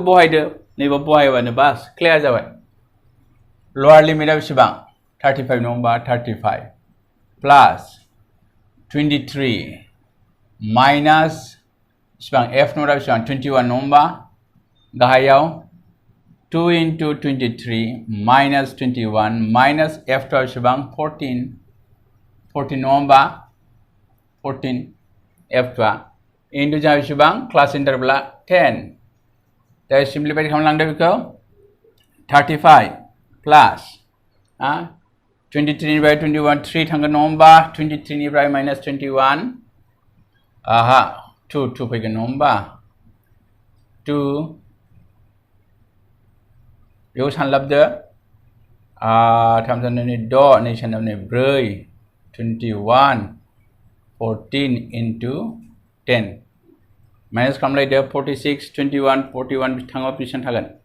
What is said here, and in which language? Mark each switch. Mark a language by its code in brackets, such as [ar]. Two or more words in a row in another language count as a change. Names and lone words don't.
[brx] बहायदो नैबे बहायबानो बास क्लियार जाबाय [en] lower limit [brx] बेसेबां 35 नङा होमबा 35 प्लास 23 माइनास बेसेबां F नटआ बेसेबां 21 नङा होमबा गाहायाव [en] 2 into 23 minus 21 minus F2 [brx] बेसेबां 14 नङा होमबा 14 F2 into जोंहा बेसेबां [en] class interval [brx] 10 दा सिम्प्लिफाइ खालामलांदो बेखौ 35 प्लास 23 निफ्राय 21 3 थांगोन नङा होमबा 23 निफ्राय minus 21 आहा 2 फैगोन नङा होमबा 2 बेयाव सानलाबदो 3 साननानै 6 2 साननानै 4 21 14 into 10 माइनास खालामलायदो 46 21 41 थाङोबा बेसेबां थागोन